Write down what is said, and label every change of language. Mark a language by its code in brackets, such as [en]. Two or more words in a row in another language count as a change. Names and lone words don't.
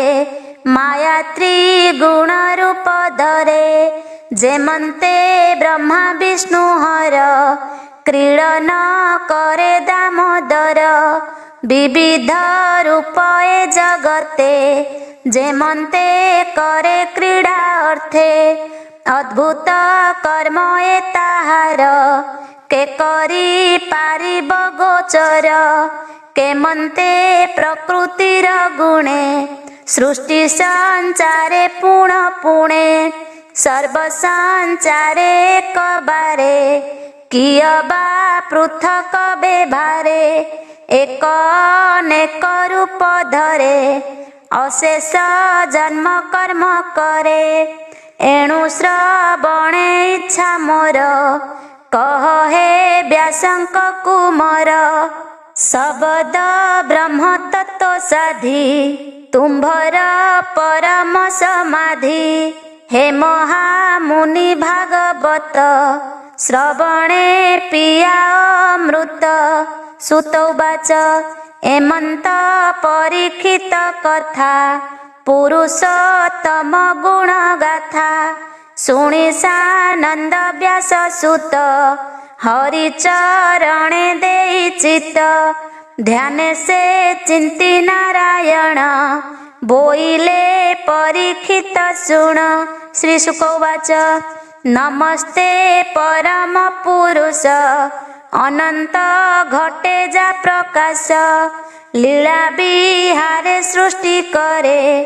[or] ମାୟା ତ୍ରିଗୁଣ ରୂପ ଧରେ। ଯେମନ୍ତେ ବ୍ରହ୍ମା ବିଷ୍ଣୁ ହର। କ୍ରୀଡନ କରେ ଦାମୋଦର। ବିବିଧ ରୂପ ଏ ଜଗତେ। ଯେମନ୍ତେ କରେ କ୍ରୀଡା ଅର୍ଥେ। ଅଦ୍ଭୁତ କର୍ମ ଏ ତାହାର। କେ କରି ପାରିବ ଗୋଚର। କେମନ୍ତେ ପ୍ରକୃତିର ଗୁଣେ। ସୃଷ୍ଟି ସଞ୍ଚାରେ ପୁଣ ପୁଣେ। ସର୍ବ ସଞ୍ଚାରେ ଏକ ବାରେ। କିଅବା ପୃଥକ ବେଭାରେ। ଏକ ଅନେକ ରୂପ ଧରେ। ଅଶେଷ ଜନ୍ମ କର୍ମ କରେ। ଏଣୁ ଶ୍ରବଣେ ଇଚ୍ଛା ମୋର। କହ ହେ ବ୍ୟାସଙ୍କ କୁମାର। ଶବ୍ଦ ବ୍ରହ୍ମ ତତ୍ତ୍ୱ ସାଧି। ତୁମ୍ଭର ପରମ ସମାଧି। ହେ ମହାମୁନି ଭାଗବତ। ଶ୍ରବଣେ ପିଆ ଅମୃତ। [sa] सुत उवाच [or] ଏମନ୍ତ ପରୀକ୍ଷିତ କଥା। ପୁରୁଷୋତ୍ତମ ଗୁଣ ଗାଥା। ଶୁଣି ସାନନ୍ଦ ବ୍ୟାସ ସୁତ। ହରି ଚରଣେ ଦେଇ ଚିତ୍ତ। ଧ୍ୟାନ ସେ ଚିନ୍ତି ନାରାୟଣ। ବୋଇଲେ ପରୀକ୍ଷିତ ଶୁଣ। [sa] श्री शुक उवाच [or] ନମସ୍ତେ ପରମ ପୁରୁଷ। ଅନନ୍ତ ଘଟେ ଯା ପ୍ରକାଶ। ଲୀଳା ବିହାରେ ସୃଷ୍ଟି କରେ।